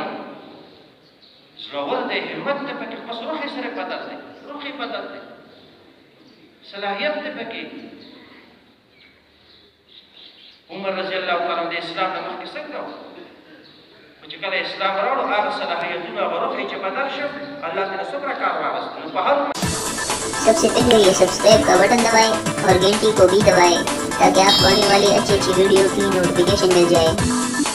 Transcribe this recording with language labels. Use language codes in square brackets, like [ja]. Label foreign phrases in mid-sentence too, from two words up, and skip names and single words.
[ps] زړور دی، همت دی پکې، بس روح یې سره بدل دی، روح یې بدل دی، صلاحیت دی پکې. عمر [ar] رضی الله تعالی عنہ [ps] د اسلام نه مخکې څنګه و؟ خو چې کله اسلام راوړو هغه صلاحیتونه هغه روح یې چې بدل شو الله تعالی څومره کار واغست. نو په هر [hi] सबसे पहले ये सब्सक्राइब का बटन दबाएं और घंटी को भी दबाएं ताकि आपको आने वाली अच्छी अच्छी वीडियो की नोटिफिकेशन मिल जाए।